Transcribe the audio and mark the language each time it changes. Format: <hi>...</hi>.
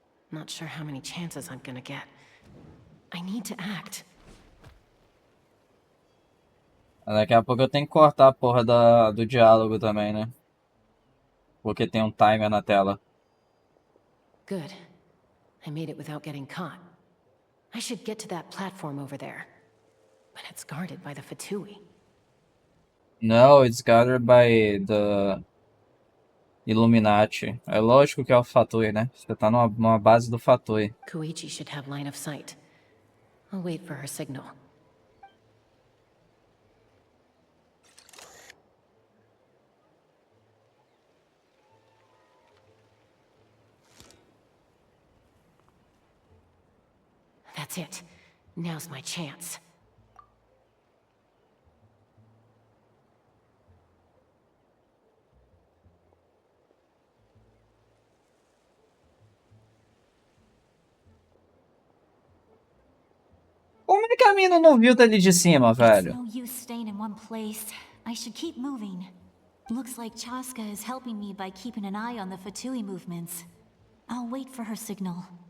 <en>Not sure how many chances I'm gonna get. I need to act.</en> <pt>Daqui a pouco eu tenho que cortar a porra do diálogo também, né? Porque tem um timer na tela.</pt> <en>Good. I made it without getting caught. I should get to that platform over there. But it's guarded by the Fatui. No, it's guarded by Illuminati.</en> <pt>É lógico que é o Fatui, né? Você tá numa base do Fatui.</pt> <en>Koichi should have line of sight. I'll wait for her signal. That's it. Now's my chance.</en> <pt>Como é que a mina não viu dali de cima,</pt> <en>It's</en> <pt>velho?</pt> <en>no use staying in one place. I should keep moving. Looks like Chaska is helping me by keeping an eye on the Fatui movements. I'll wait for her signal.</en>